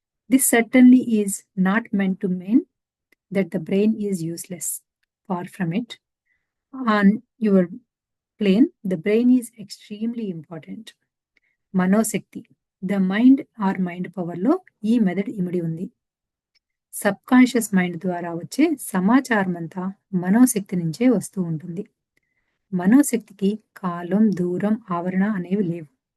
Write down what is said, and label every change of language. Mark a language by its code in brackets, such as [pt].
[en] This certainly is not meant to mean that the brain is useless. Far from it. On your plane, the brain is extremely important. [te] మనోశక్తి the mind are mind పవర్లో ఈ మెదడు ఇమిడి ఉంది. Subconscious mind ద్వారా వచ్చే సమాచారం అంతా మనోశక్తి నుంచే వస్తూ ఉంటుంది. మనోశక్తికి కాలం, దూరం, ఆవరణ అనేవి లేవు.